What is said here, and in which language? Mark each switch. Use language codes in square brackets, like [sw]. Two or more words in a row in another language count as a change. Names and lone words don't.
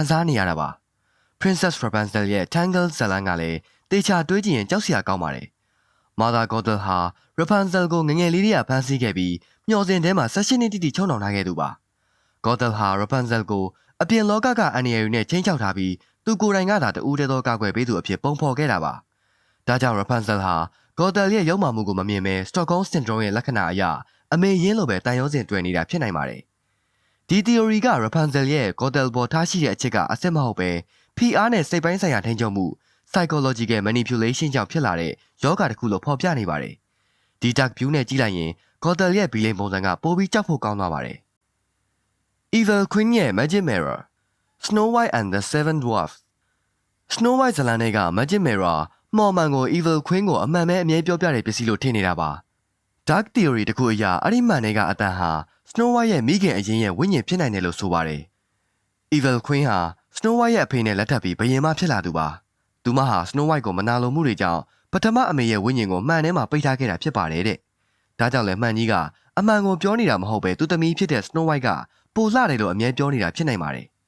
[my] စားနေရတာပါ Princess Rapunzel ရဲ့ Tangled ဇာတ်လမ်းကလည်းတေချာတွေးကြည့်ရင်ကြောက်စရာကောင်းပါတယ် Mother Gothel ဟာ Rapunzel ကိုငငယ်လေးတွေကဖန်ဆီးခဲ့ပြီးမျှော်စင်ထဲမှာ16နှစ်တိတိချုံနှောင်ထားခဲ့သူပါ Gothel ဟာ Rapunzel ကိုအပြင်လောကကအန္တရာယ်တွေနဲ့ချိန်ချောက်ထားပြီးသူကိုယ်တိုင်ကသာတူးတဲသောကာကွယ်ပေးသူအဖြစ်ပုံဖော် ခဲ့တာပါဒါကြောင့် Rapunzel ဟာ Gothel ရဲ့ရုပ်မာမှုကိုမမြင်ဘဲ [en] Stockholm Syndrome [my] ရဲ့လက္ခဏာအရအမေရင်းလိုပဲတန်ရုံးစင်တွေ့နေတာဖြစ်နိုင်ပါတယ်ဒီ theory က Rapunzel ရဲ့ Gothel ပေါ်ထားရှိတဲ့အချက်ကအစစ်မဟုတ်ပဲPR နဲ့စိတ်ပိုင်းဆိုင်ရာထိန်းချုပ် မှု [en] psychological manipulation [my] ကြောင့်ဖြစ်လာတဲ့ယောဂတစ်ခုလို့ဖော်ပြနေပါတယ်ဒီ [en] dark view [my] နဲ့ကြည့်လိုက်ရင် Gothel ရဲ့ villain ပုံစံကပိုပြီးကြောက်ဖို့ကောင်းသွားပါတယ် Evil Queen ရဲ့ Magic Mirror Snow White and the Seven Dwarfs Snow White ဇာတ်လမ်းတွေက Magic Mirror မှော်မှန်ကို Evil Queen ကိုအမှန်ပဲအမြဲပြောပြတဲ့ပစ္စည်းလို့ထင်နေတာပါ [en] Dark Theory [my] တခုအရအဲ့ဒီမှန်တွေကအတန်ဟာ Snow White ရဲ့မိခင်အရင်ရဲ့ဝိညာဉ်ဖြစ်နိုင်တယ်လို့ဆိုပါတယ် Evil Queen ဟာ Snow White ရဲ့အဖေနဲ့လက်ထပ်ပြီးဘယင်မဖြစ်လာသူပါသူမဟာ Snow White ကိုမနာလိုမှုတွေကြောင့်ပထမအမေရဲ့ဝိညာဉ်ကိုမှန်ထဲမှာပိတ်ထားခဲ့တာဖြစ်ပါတယ်တဲ့ဒါကြောင့်လည်းမှန်ကြီးကအမှန်ကိုပြောနေတာမဟုတ်ပဲသူသမီးဖြစ်တဲ့ Snow White ကပိုလှတယ်လို့အမြဲပြောနေတာဖြစ်နိုင်ပါတယ်